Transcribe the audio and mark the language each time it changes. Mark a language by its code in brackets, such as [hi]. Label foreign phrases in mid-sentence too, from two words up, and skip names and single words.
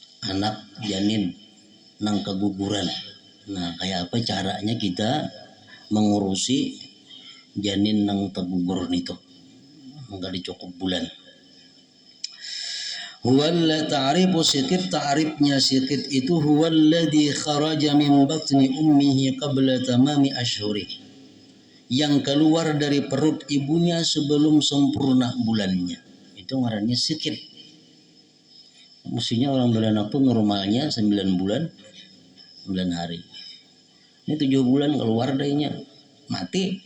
[bjn] anak janin nang keguguran. Nah, kayak apa caranya kita mengurusi janin nang tegugur itu enggak dicukup bulan. [ar] هو الذي تعريف السقط, [bjn] ta'rifnya sikit itu [ar] هو الذي خرج من بطن أمه قبل تمام أشهر, [id] yang keluar dari perut ibunya sebelum sempurna bulannya. [bjn] Itu ngarannya sikit. Mestinya orang beranak tuh normalnya 9 bulan 9 hari. Ini 7 bulan keluar dainya mati.